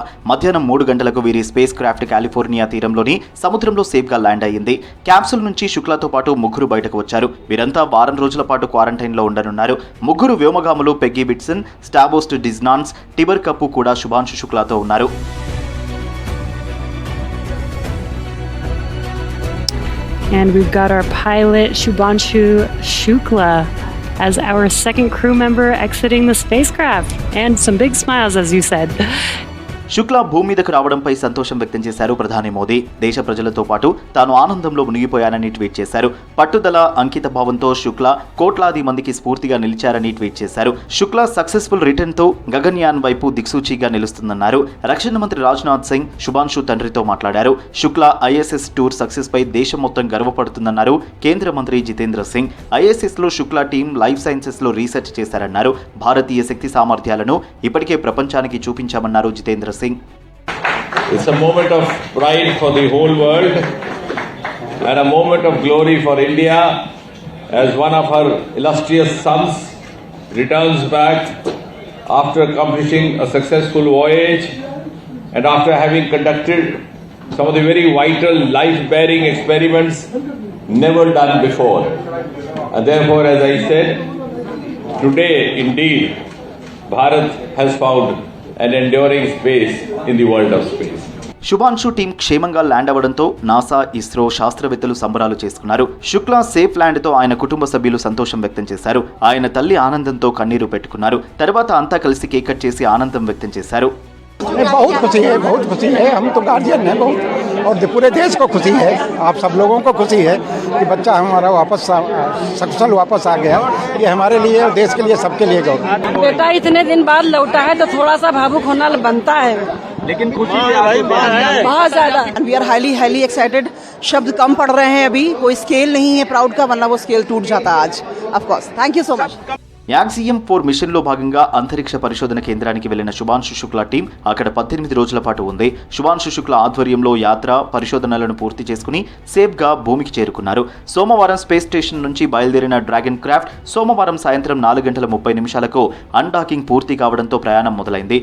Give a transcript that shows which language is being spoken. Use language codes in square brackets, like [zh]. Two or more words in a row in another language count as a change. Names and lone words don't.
[te] మధ్యాహ్నం 3 గంటలకు వీరి [en] spacecraft [te] కాలిఫోర్నియా తీరంలోని సముద్రంలో సేఫ్గా ల్యాండ్ అయ్యింది. క్యాప్సూల్ నుంచి శుక్లాతో పాటు 3 బయటకు వచ్చారు. వీరంతా వారం రోజుల పాటు క్వారంటైన్లో ఉండనున్నారు. 3 వ్యోమగాములు పెగ్గీ బిట్సన్, స్టాబోస్ట్ డిజ్నాన్స్, టిబర్ కప్పు కూడా శుభాంశు శుక్లాతో ఉన్నారు. [en] And we've got our pilot Shubhanshu Shukla as our second crew member exiting the spacecraft. And some big smiles, as you said. [te] శుక్లా భూమి మీదకు రావడంపై సంతోషం వ్యక్తం చేశారు ప్రధాని మోదీ. దేశ ప్రజలతో పాటు తాను ఆనందంలో మునిగిపోయానని ట్వీట్ చేశారు. పట్టుదల, అంకిత భావంతో శుక్లా కోట్లాది మందికి స్ఫూర్తిగా నిలిచారని ట్వీట్ చేశారు. శుక్లా [en] successful return [te] గగన్యాన్ వైపు దిక్సూచిగా నిలుస్తుందన్నారు. రక్షణ మంత్రి రాజ్నాథ్ సింగ్ శుభాంశు తండ్రితో మాట్లాడారు. శుక్లా [en] ISS tour success [te] పై దేశం మొత్తం గర్వపడుతుందన్నారు కేంద్ర మంత్రి జితేంద్ర సింగ్. ఐఎస్ఎస్ లో శుక్లా టీం [en] life sciences [te] లో రీసెర్చ్ చేశారన్నారు. భారతీయ శక్తి సామర్థ్యాలను ఇప్పటికే ప్రపంచానికి చూపించామన్నారు జితేంద్ర సింగ్. [en] It's a moment of pride for the whole world and a moment of glory for India as one of her illustrious sons returns back after accomplishing a successful voyage and after having conducted some of the very vital life-bearing experiments never done before. And therefore, as I said, today indeed Bharat has found an enduring space in the world of space. [te] శుభాంశు టీం క్షేమంగా ల్యాండ్ అవ్వడంతో నాసా, ఇస్రో శాస్త్రవేత్తలు సంబరాలు చేసుకున్నారు. శుక్లా [en] safe land [te] తో ఆయన కుటుంబ సభ్యులు సంతోషం వ్యక్తం చేశారు. ఆయన తల్లి ఆనందంతో కన్నీరు పెట్టుకున్నారు. తర్వాత అంతా కలిసి [en] cake cut [te] చేసి ఆనందం వ్యక్తం చేశారు. [hi] बहुत खुशी है, हम तो गार्जियन हैं बहुत, और पूरे देश को खुशी है, आप सब लोगों को खुशी है कि बच्चा हमारा वापस सक्सेसफुल वापस आ गया. ये हमारे लिए और देश के लिए सबके लिए गौरव. बेटा इतने दिन बाद लौटा है तो थोड़ा सा भावुक होना बनता है, लेकिन खुशी बहुत ज्यादा [en] we are highly excited. [hi] शब्द कम पड़ रहे हैं, अभी कोई स्केल नहीं है प्राउड का, वरना वो स्केल टूट जाता आज। [en] of course thank you so much. [te] యాక్సియం-4 మిషన్లో భాగంగా అంతరిక్ష పరిశోధన కేంద్రానికి వెళ్లిన శుభాంశు శుక్లా టీం అక్కడ 18 రోజుల పాటు ఉంది. శుభాంశు శుక్లా ఆధ్వర్యంలో యాత్ర పరిశోధనలను పూర్తి చేసుకుని సేఫ్గా భూమికి చేరుకున్నారు. సోమవారం [en] space station [te] నుంచి బయలుదేరిన డ్రాగన్ క్రాఫ్ట్ సోమవారం సాయంత్రం 4:30 అన్డాకింగ్ పూర్తి కావడంతో ప్రయాణం మొదలైంది.